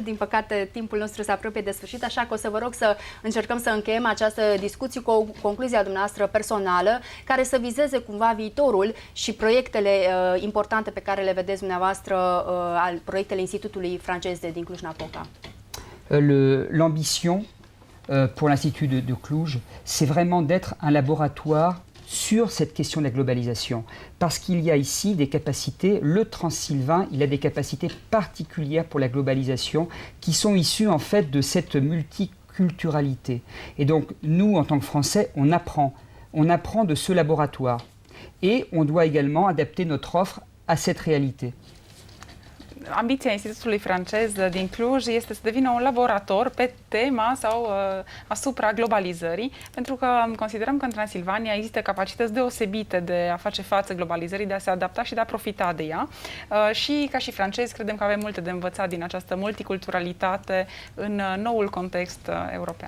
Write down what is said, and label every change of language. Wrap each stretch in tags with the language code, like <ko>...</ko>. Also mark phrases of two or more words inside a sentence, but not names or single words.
<ro>Din păcate timpul nostru se apropie de sfârșit, așa că o să vă rog să încercăm să încheiem această discuție cu o concluzie a dumneavoastră personală, care să vizeze cumva viitorul și proiectele importante pe care le vedeți dumneavoastră, al proiectele Institutului francez din Cluj-Napoca.</ro> <fr>L'ambition pour l'Institut de Cluj, c'est vraiment d'être un laboratoire sur cette question de la globalisation. Parce qu'il y a ici des capacités, le Transilvan, il a des capacités particulières pour la globalisation qui sont issues en fait de cette multiculturalité. Et donc nous, en tant que Français, on apprend de ce laboratoire. Et on doit également adapter notre offre à cette réalité.</fr> <ro>Ambiția Institutului francez din Cluj este să devină un laborator pe tema sau asupra globalizării, pentru că considerăm că în Transilvania există capacități deosebite de a face față globalizării, de a se adapta și de a profita de ea. Și ca și francezi credem că avem multe de învățat din această multiculturalitate în noul context european.</ro>